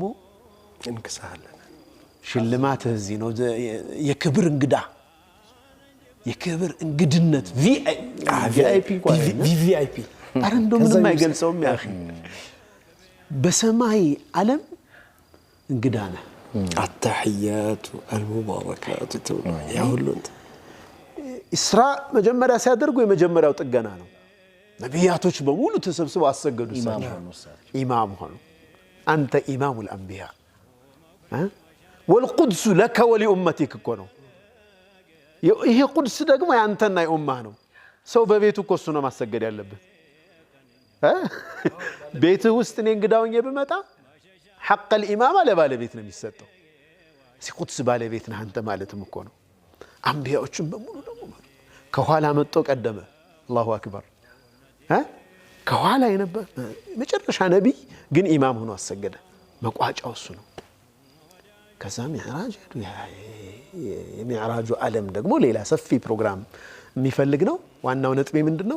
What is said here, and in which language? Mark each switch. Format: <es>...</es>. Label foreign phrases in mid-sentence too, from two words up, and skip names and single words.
<am>እንክሳለን ሽልማት እዚህ ነው የክብር እንግዳ የክብር እንግድነት ቪአይፒ ቪቪአይፒ አረ እንደው ምንም አይገልጸውም</am> <ar>يا اخي</ar> <am>በሰማይ ዓለም እንግዳ ነህ</am> <ar>التحيات المباركات يا ሁሉ</ar> <am>እስራ መጀመሪያ ሲያደርጉ የመጀመሪያው ጥገና ነው ነቢያቶች በሙሉ ተሰብስበው አሰገዱ ኢማም ሆኑ አንተ</am> <ar>إمام الانبياء والقدس لك ولامتك</ar> <am>እኮ ነው ይሄ ቁድስ ደግሞ ያንተና የኡማህ ነው ሰው በቤቱ እኮ እሱ ነው ማሰገድ ያለበት ቤት ውስጥ እኔ እንግዳውኝ ብመጣ</am> <ar>حق الامامه</ar> <am>ለባለቤት ነው የሚሰጠው ሲቁድስ ባለቤት ነህ አንተ ማለትም እኮ ነው አንቢያዎችን በሙሉ ደግሞ ከኋላ መጥቶ ቀደመ</am> <ar>الله أكبر</ar> <am>ከኋላ የነበረ መጨረሻ ነቢይ ግን ኢማም ሆኖ አሰገደ። መቋጫው እሱ ነው። ከዛ ሚዕራጅ ሄዱ። የሚዕራጁ ዓለም ደግሞ ሌላ ሰፊ ፕሮግራም የሚፈልግ ነው። ዋናው ነጥቤ ምንድነው?</am>